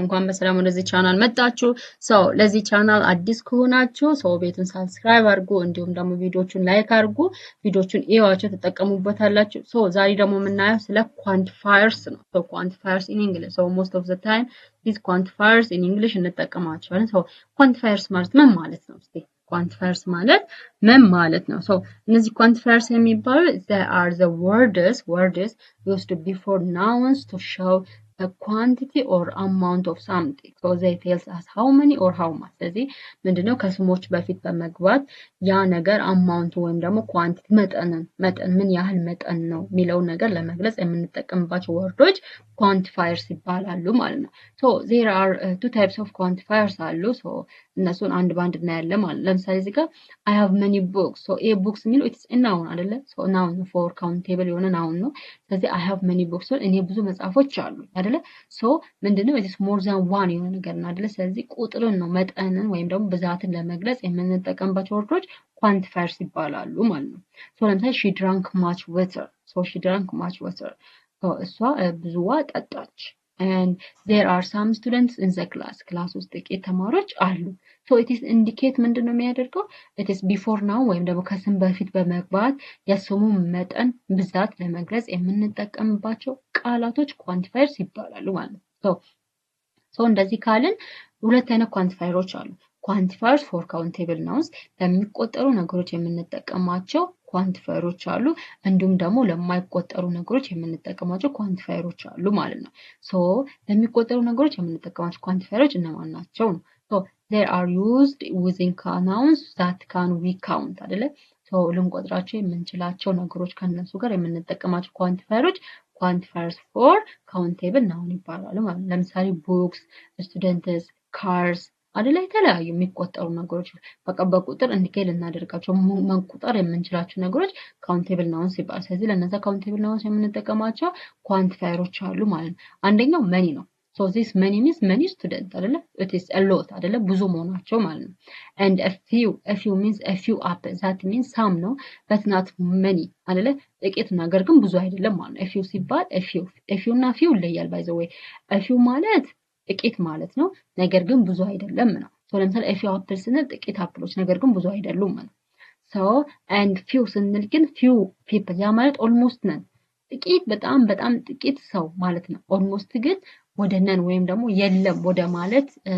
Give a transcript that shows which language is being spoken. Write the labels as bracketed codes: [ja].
[am] እንኳን በሰላም ወደዚህ ቻናል መጣችሁ። ሰው ለዚህ ቻናል አዲስ ከሆናችሁ ሰው ቤቱን ሰብስክራይብ አድርጉ፣ እንዲሁም ደግሞ ቪዲዮቹን ላይክ አድርጉ። ቪዲዮቹን እዩዋቸው፣ ተጠቀሙበታላችሁ። ሰው ዛሬ ደግሞ የምናየው ስለ ኳንቲፋየርስ ነው። ሰው [en] ኳንቲፋየርስ ኢን እንግሊሽ [am] ሰው [en] ሞስት ኦፍ ዘ ታይም ዲስ ኳንቲፋየርስ ኢን እንግሊሽ [am] እንጠቀማቸዋለን። ሰው ኳንቲፋየርስ ማለት ምን ማለት ነው? እስቲ ኳንቲፋየርስ ማለት ምን ማለት ነው? ሰው እነዚህ ኳንቲፋየርስ የሚባሉት [en] they are the words used before nouns to show a quantity or amount of something. So they tells us how many or how much. [am] ስለዚህ ምንድነው ከስሞች በፊት በመግባት ያ ነገር አማውንት ወይም ደግሞ ኳንቲቲ መጠን ምን ያህል መጠን ነው የሚለው ነገር ለመግለጽ የምንጠቀምባቸው ወርዶች ኳንቲፋየርስ ይባላሉ ማለት ነው። [en] So there are two types of quantifiers [am] አሉ። So እነሱን አንድ ባንድ እናያለን ማለት ነው። ለምሳሌ እዚህ ጋር [en] I have many books. So a books [am] የሚለው [en] it's a noun [am] አይደለ? [en] So noun for countable [am] የሆነ [en] noun ነው። [am] ስለዚህ [en] I have many books [am] እኔ ብዙ መጽሐፎች አሉ አይደለ? [en] So [am] ምንድነው [en] it is more than one [am] የሆነ ነገር ነው አይደለ? ስለዚህ ቁጥርን ነው መጠንን ወይም ደግሞ ብዛትን ለመግለጽ የምንጠቀምባቸው ወርዶች ኳንቲፋየርስ ይባላሉ ማለት ነው። So ለምሳሌ [en] she drank much water. So she drank much water. So [am] እሷ ብዙ ውሃ ጠጣች. [en] And there are some students in the class [am] ውስጥ ጥቂት ተማሪዎች አሉ። So [en] it is indicate [am] ምንድነው የሚያደርገው [en] it is before now [am] ወይም ደግሞ ከስም በፊት በመግባት የስሙ መጠን ብዛት ለመግለጽ የምንጠቀምባቸው ቃላቶች ኳንቲፋየርስ ይባላሉ ማለት ነው። So እንደዚህ ካልን ሁለት አይነት ኳንቲፋየሮች አሉ። [en] ኳንቲፋየርስ ፎር ካውንቴብል ናውንስ [am] ለሚቆጠሩ ነገሮች የምንጠቀማቸው ኳንቲፋየሮች አሉ። እንዲሁም ደግሞ ለማይቆጠሩ ነገሮች የምንጠቀማቸው ኳንቲፋየሮች አሉ ማለት ነው። So ለሚቆጠሩ ነገሮች የምንጠቀማቸው ኳንቲፋየሮች እነማን ናቸው ነው? [en] So they are used within nouns that can we count [am] አይደለ? So ልንቆጥራቸው የምንችላቸው ነገሮች ከነሱ ጋር የምንጠቀማቸው ኳንቲፋየሮች [en] ኳንቲፋየርስ ፎር ካውንቴብል ናውን [am] ይባላሉ ማለት ነው። ለምሳሌ ቡክስ፣ ስቱደንትስ፣ ካርስ አይደለ? የተለያዩ የሚቆጠሩ ነገሮች በቃ በቁጥር እንዲኬል እናደርጋቸው መቁጠር የምንችላቸው ነገሮች ካውንቴብል ናውንስ ይባላሉ። ስለዚህ ለነዛ ካውንቴብል ናውንስ የምንጠቀማቸው ኳንቲፋየሮች አሉ ማለት ነው። አንደኛው መኒ ነው። [en] So this many means many students [am] አይደለ? [en] It is a lot [am] አይደለ? ብዙ መሆናቸው ማለት ነው። [en] And a few means a few apples. That means some ነው but not many [am] አይደለ? ጥቂት ነገር ግን ብዙ አይደለም ማለት ነው። a few ሲባል a few እና few ይለያል [en] by the way. [am] a few ማለት ጥቂት ማለት ነው ነገር ግን ብዙ አይደለም ነው። So ለምሳሌ [en] a few apples [am] ስንል ጥቂት አፕሎች ነገር ግን ብዙ አይደሉም ማለት ነው። So and few ስንል ግን [en] few people [am] ያ ማለት almost ነን ጥቂት በጣም ጥቂት ሰው ማለት ነው። almost ግን ወደ ነን ወይም ደግሞ የለም ወደ ማለት